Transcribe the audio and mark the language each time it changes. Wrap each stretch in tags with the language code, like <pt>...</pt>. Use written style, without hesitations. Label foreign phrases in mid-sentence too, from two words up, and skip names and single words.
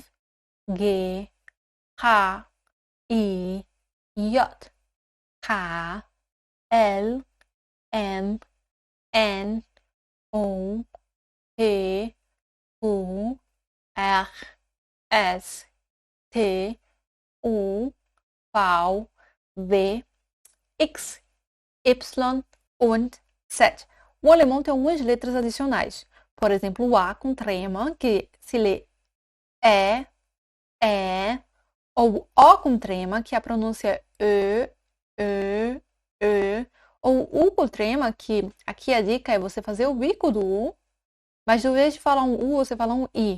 <de>G, H, I, J, K, L, M, N, O, P, U, R, S, T, U, V, W, X, Y und Z.</de> <pt>O alemão tem algumas letras adicionais. Por exemplo, o A com trema, que se lê E, ou O com trema, que a pronúncia é Ö. Ou U com trema, que aqui a dica é você fazer o bico do U, mas ao invés de falar um U, você fala um I.</pt>